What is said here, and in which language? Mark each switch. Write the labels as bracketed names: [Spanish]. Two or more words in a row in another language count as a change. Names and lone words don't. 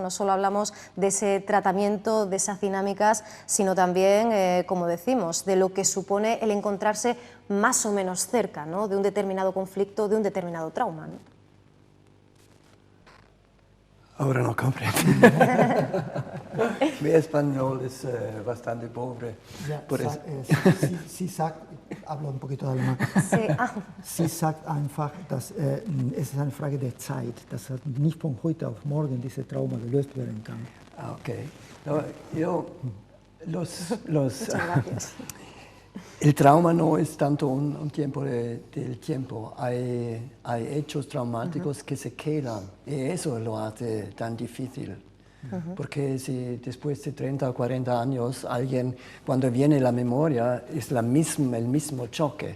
[Spanish] No solo hablamos de ese tratamiento, de esas dinámicas, sino también, como decimos, de lo que supone el encontrarse más o menos cerca, ¿no? De un determinado conflicto, de un determinado trauma, ¿no? Ahora no comprendo. Mi español es bastante pobre. Ja, por eso. [German] Sie sagt, [Spanish] hablo un poquito de alemán. Sí. [German] Sie sagt einfach, dass es ist eine Frage der Zeit, dass nicht von heute auf morgen diese Trauma gelöst werden kann. [Spanish] Ah, ok. No, Muchas gracias. El trauma no es tanto un tiempo del tiempo, hay hechos traumáticos que se quedan y eso lo hace tan difícil. Porque si después de 30 o 40 años alguien, cuando viene la memoria, es el mismo choque.